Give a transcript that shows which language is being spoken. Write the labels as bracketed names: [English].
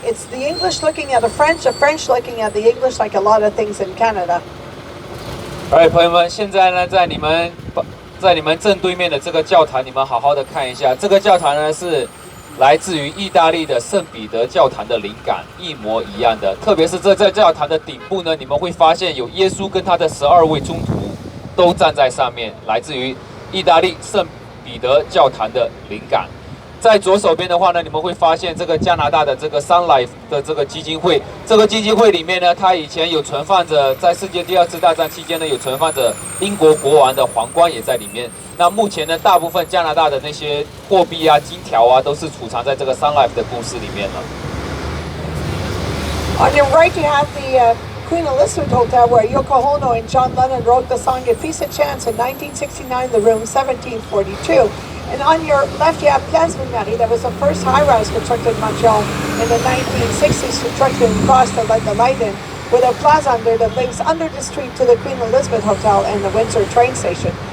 [English] It's the English looking at the French looking at the English, like a lot of things in Canada. [Chinese] Alright，朋友们，现在呢，在你们正对面的这个教堂，你们好好的看一下，这个教堂呢是来自于意大利的圣彼得教堂的灵感，一模一样的。特别是在教堂的顶部呢，你们会发现有耶稣跟他的12位宗徒都站在上面，来自于意大利圣彼得教堂的灵感。在左手边的话呢，你们会发现这个加拿大的这个 Sun Life 的这个基金会，这个基金会里面呢，它以前有存放着，在世界第2次大战期间呢，有存放着英国国王的皇冠也在里面。那目前呢，大部分加拿大的那些货币啊、金条啊，都是储藏在这个 Sun Life 的故事里面了。 [English] On your right, you have the Queen Elizabeth Hotel, where Yoko Ono and John Lennon wrote the song "A Piece of Chance" in 1969. The room 1742. And on your left, you have Place Ville-Marie. That was the first high-rise constructed in Montreal in the 1960s, constructed across to let the light in, with a plaza under that links under the street to the Queen Elizabeth Hotel and the Windsor train station.